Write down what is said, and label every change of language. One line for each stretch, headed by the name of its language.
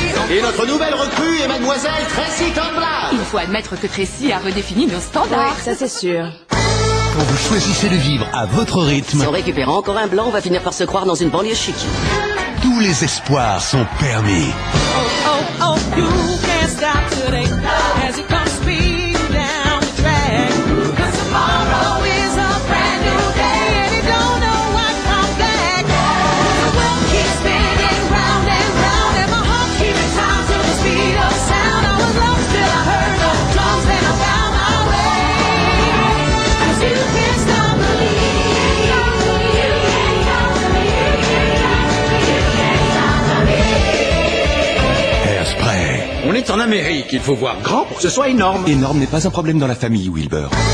French: Et notre nouvelle recrue est mademoiselle Tracy Tombla. Il faut admettre que Tracy a redéfini nos standards. Ouais, ça c'est sûr. Quand vous choisissez de vivre à votre rythme, Si on récupère encore un blanc, on va finir par se croire dans une banlieue chic. tous les espoirs sont permis.
English: Oh, you can't stop today as it comes speeding down the track. 'Cause tomorrow is a brand new day and you don't know what comes back. The world keeps spinning round and round and my heart keeps time to the speed of sound. I was lost till I heard the drums and I found my way. 'Cause you can't stop believing. Hairspray.
French: On est en Amérique, il faut voir grand pour que ce soit énorme. Énorme n'est pas un problème dans la famille Wilbur.